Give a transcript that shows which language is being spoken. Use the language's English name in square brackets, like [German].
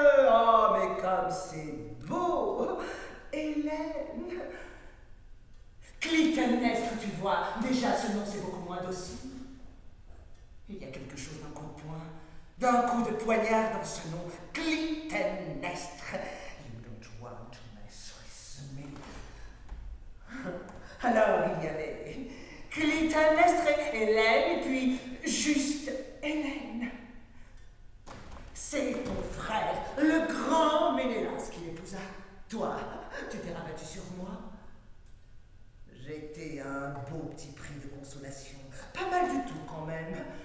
[French] Oh, mais comme c'est beau, Hélène. Clytemnestre, tu vois, déjà ce nom c'est beaucoup moins docile. Il y a quelque chose d'un coup de poing, d'un coup de poignard dans ce nom, Clytemnestre. [English] You don't want to mess with me. [French] Alors il y avait Clytemnestre et Hélène, et puis juste Hélène. C'est ton frère, le grand Ménélas, qui l'épousa. Toi, tu t'es rabattu sur moi. J'étais un beau petit prix de consolation, pas mal du tout quand même.